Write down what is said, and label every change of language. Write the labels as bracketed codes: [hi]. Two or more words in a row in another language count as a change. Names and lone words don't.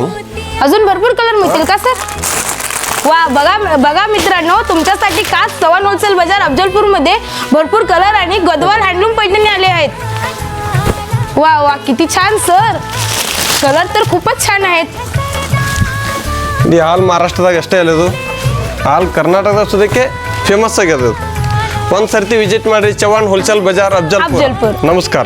[mr] अजून भरपूर कलर मिळतील का सर? वा, बघा मित्रांनो, तुमच्यासाठी खास चव्हाण होलसेल बाजार अफजलपूर मध्ये भरपूर कलर आणि गदवाल हँडलूम पैठणी आले आहेत. वा वा, किती छान सर. कलर तर खूपच छान आहेत. [kn] ಆಲ್ ಮಹಾರಾಷ್ಟ್ರದಾಗ ಅಷ್ಟೇ ಅಲ್ಲದು, ಆಲ್ ಕರ್ನಾಟಕದಾಗ ಸುದಕ್ಕೆ ಫೇಮಸ್ ಆಗ್ಯದ. ಒಂದ್ಸರ್ತಿ ವಿಸಿಟ್ ಮಾಡ್ರಿ ಚವ್ಹಾಣ್ ಹೋಲ್ಸೇಲ್ ಬಜಾರ್ ಅಫಜಲ್ಪುರ್. ನಮಸ್ಕಾರ.